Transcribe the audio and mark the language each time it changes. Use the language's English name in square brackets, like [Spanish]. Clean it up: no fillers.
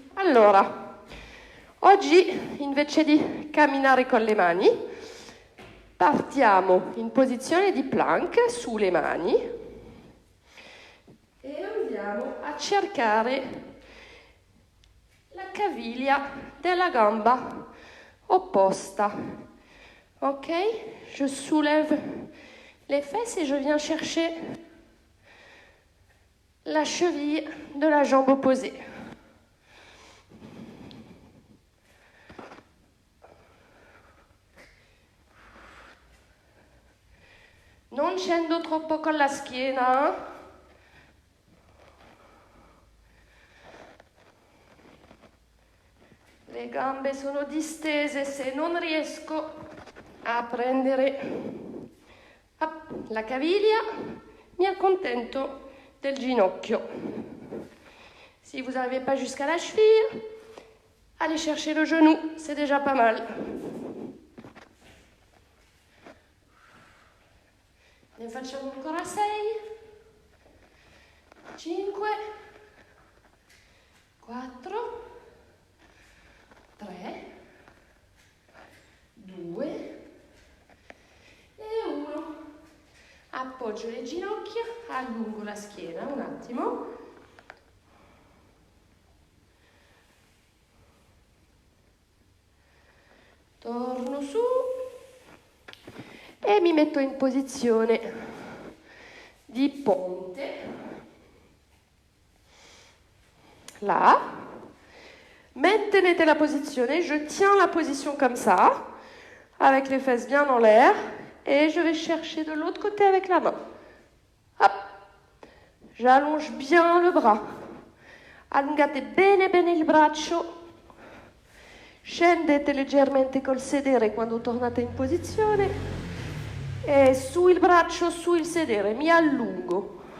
[Italian] Allora, oggi invece di camminare con le mani, partiamo in posizione di plank sulle mani e andiamo a cercare la caviglia della gamba opposta. [French] Ok, je soulève les fesses et je viens chercher la cheville de la jambe opposée. [Italian] Non scendo troppo con la schiena. Le gambe sono distese, se non riesco a prendere la caviglia, mi accontento del ginocchio. [French] Si vous n'arrivez pas jusqu'à la cheville, allez chercher le genou, c'est déjà pas mal. [Italian] Ne facciamo ancora 6, 5, 4, 3, 2 e 1. Appoggio le ginocchia, allungo la schiena un attimo. Torno su e mi metto in posizione di ponte. Là. [French] Maintenez la position, je tiens la position comme ça, avec les fesses bien en l'air, et je vais chercher de l'autre côté avec la main. Hop. J'allonge bien le bras. [Italian] Allungate bene bene il braccio. Scendete leggermente col sedere quando tornate in posizione. E su il braccio, su il sedere, mi allungo.